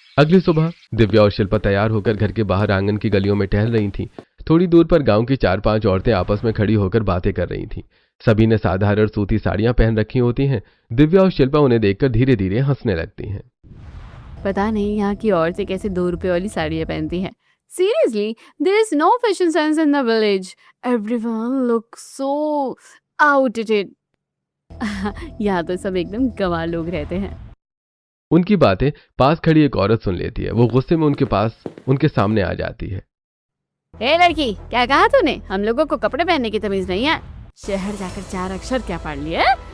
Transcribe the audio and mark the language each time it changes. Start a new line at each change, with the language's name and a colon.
Hindi: अगली सुबह दिव्या और शिल्पा तैयार होकर घर के बाहर आंगन की गलियों में टहल रही थीं। थोड़ी दूर पर गांव की 4-5 औरतें आपस में खड़ी होकर बातें कर रही थीं। सभी ने साधारण सूती साड़ियां पहन रखी होती हैं। दिव्या और शिल्पा उन्हें देखकर धीरे धीरे हंसने लगती हैं। पता नहीं यहाँ की औरतें कैसे 2 रुपए वाली साड़ियाँ पहनती हैं।
English: Seriously, there is no fashion sense in the village. Everyone looks so outdated.
Hindi: यहाँ तो सब एकदम गंवार लोग रहते हैं। उनकी बातें पास खड़ी एक औरत सुन लेती है। वो गुस्से में उनके सामने आ जाती है। ए लड़की, क्या कहा तूने? हम लोगों को कपड़े पहनने की तमीज नहीं है? शहर जाकर 4 अक्षर क्या पढ़ लिए?